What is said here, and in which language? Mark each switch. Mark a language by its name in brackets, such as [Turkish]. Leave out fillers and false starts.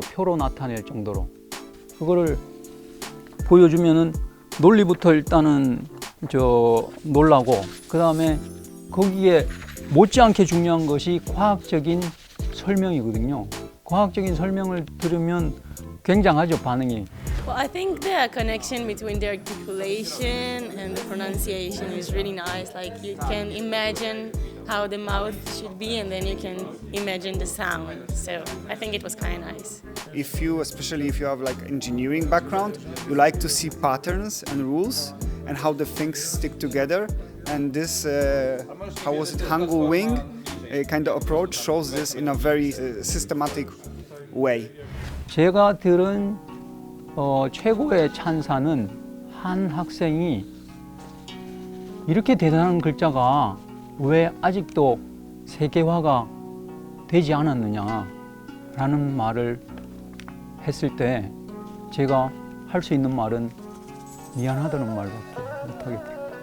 [Korean] 표로 나타낼 정도로. 그거를 보여주면은 논리부터 일단은 놀라고, 그 다음에 거기에 못지않게 중요한 것이 과학적인 설명이거든요. 과학적인 설명을 들으면 굉장하죠, 반응이. [English] Well, I think the connection between the articulation and the pronunciation is really nice. Like you can imagine how the mouth should be, and then you can imagine the sound. So I think it was kind of nice. If you, especially if you have like engineering background, you like to see patterns and rules and how the things stick together. And this, how was it, Hangul Wing kind of approach shows this in a very systematic way. [Korean] 제가 들은 최고의 찬사는 한 학생이 이렇게 대단한 글자가 왜 아직도 세계화가 되지 않았느냐라는 말을 했을 때 제가 할 수 있는 말은 미안하다는 말밖에 못하게 돼요.